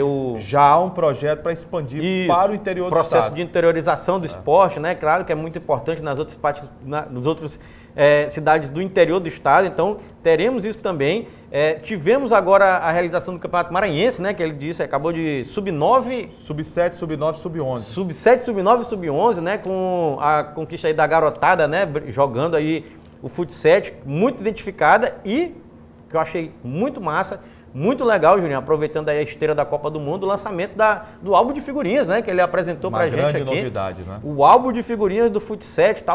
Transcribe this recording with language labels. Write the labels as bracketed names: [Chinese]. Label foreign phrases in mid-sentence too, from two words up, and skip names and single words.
[Portuguese] já há um projeto para expandir para o interior do estado. Processo de interiorização do esporte, né? Claro que é muito importante nas outras partes, nas outras cidades do interior do estado. Então, teremos isso também. Tivemos agora a realização do Campeonato Maranhense, né? Que ele disse, acabou de sub-9... Sub-7, sub-9, sub-11. Sub-7, sub-9 e sub-11, né? Com a conquista aí da garotada, né? Jogando aí o fut7, muito identificada e que eu achei muito massa, muito legal, Juninho, aproveitando aí a esteira da Copa do Mundo, o lançamento do álbum de figurinhas, né? Que ele apresentou pra gente aqui. Uma grande novidade, né? O álbum de figurinhas do fut7, tal,